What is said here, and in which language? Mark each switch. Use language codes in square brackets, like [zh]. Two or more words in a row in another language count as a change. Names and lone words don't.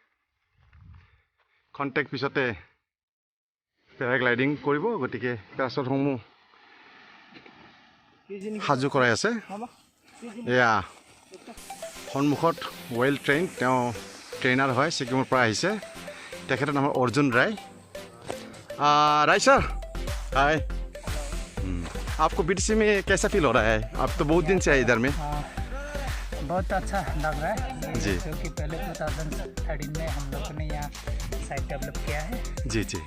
[as] খন্তেক পিছতে পেৰাগ্লাইডিং কৰিব, গতিকে পেৰাশ্বুটসমূহ সাজু কৰাই আছে। এয়া সন্মুখত ৱেল ট্ৰেইন, তেওঁ ট্ৰেইনাৰ হয়, ছিকিমৰ পৰা আহিছে। তেখেতৰ নাম অৰ্জুন ৰায়। [hi] राय सर, हाय। आपको BTC में कैसा फील हो रहा है? आप तो बहुत दिन से है इधर में। बहुत अच्छा लग रहा है जी, क्योंकि पहले 2013 में हम लोगों ने यहाँ [en] site develop [hi] किया है। जी जी,